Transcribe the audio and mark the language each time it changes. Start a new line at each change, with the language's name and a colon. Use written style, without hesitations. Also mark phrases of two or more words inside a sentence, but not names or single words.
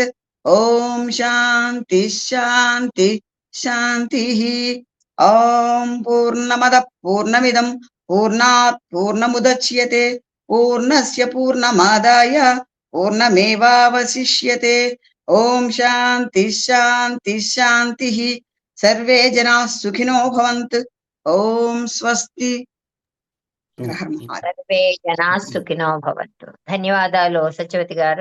Sanskrit: ఓం శాంతి శాంతి శాంతి. ఓం పూర్ణమద పూర్ణమిదం పూర్ణాత్ పూర్ణముదచ్యతే పూర్ణస్య పూర్ణమాదాయ పూర్ణమేవావశిష్యతే. ఓం శాంతి శాంతి శాంతి. సర్వే జనాః సుఖినో భవంతు. ఓం స్వస్తి. సర్వే జనా సుఖినో భవంతు.
Telugu: ధన్యవాదాలు సత్యవతి గారు.